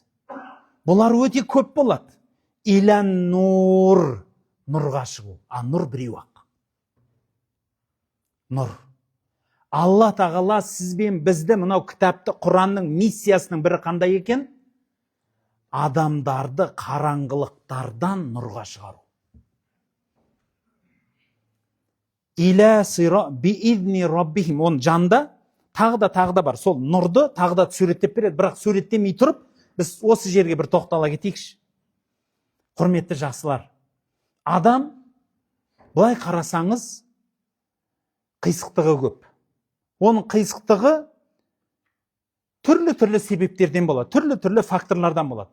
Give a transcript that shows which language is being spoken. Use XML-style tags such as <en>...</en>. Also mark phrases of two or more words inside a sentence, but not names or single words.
<kk>Бұлар өте көп болады.</kk> <ar>إلى النور,</ar> <kk>нұрға шығу. Нұр біреу ақ. Нұр. Алла тағала сізбен бізді мынау кітапты, Құранның миссиясының бірі қандай екен? Адамдарды қараңғылықтардан нұрға шығару.</kk> <ar>إلى صراط بإذن ربهم,</ar> <kk>оның жанында тағы да бар. Сол нұрды тағы да суреттеп береді, бірақ суреттемей тұрып, біз осы жерге бір тоқтала кетейікші. Құрметті жақсылар, адам, былай қарасаңыз, қисықтығы көп. Оның қисықтығы түрлі себептерден болады, түрлі факторлардан болады.</kk>